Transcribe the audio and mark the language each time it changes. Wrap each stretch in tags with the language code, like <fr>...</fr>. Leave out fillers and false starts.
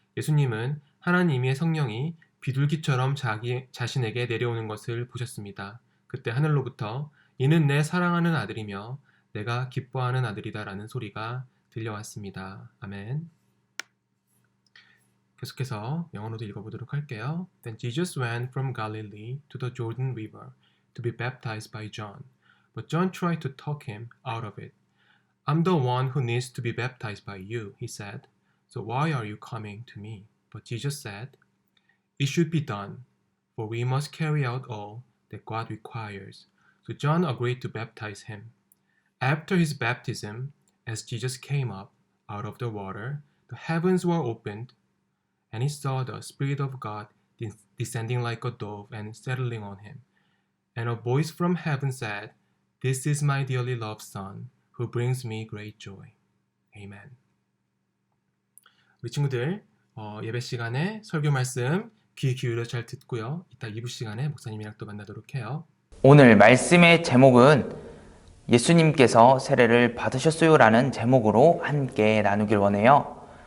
<ko>예수님은 하나님의 성령이 비둘기처럼 자신에게 내려오는 것을 보셨습니다. 그때 하늘로부터 이는 내 사랑하는 아들이며 내가 기뻐하는 아들이다라는 소리가 들려왔습니다. 아멘. 계속해서 영어로도 읽어보도록 할게요.</ko> <en>Then Jesus went from Galilee to the Jordan River to be baptized by John. But John tried to talk him out of it. I'm the one who needs to be baptized by you, he said. So why are you coming to me? But Jesus said, It should be done, for we must carry out all that God requires. So John agreed to baptize him. After his baptism, as Jesus came up out of the water, the heavens were opened, and he saw the Spirit of God descending like a dove and settling on him. And a voice from heaven said, This is my dearly loved Son, who brings me great joy. Amen.</en> <ko>우리 친구들 예배 시간에 설교 말씀 귀 기울여 잘 듣고요. 이따 2부 시간에 목사님이랑 또 만나도록 해요. 오늘 말씀의 제목은 예수님께서 세례를 받으셨어요 라는 제목으로 함께 나누길 원해요.</ko>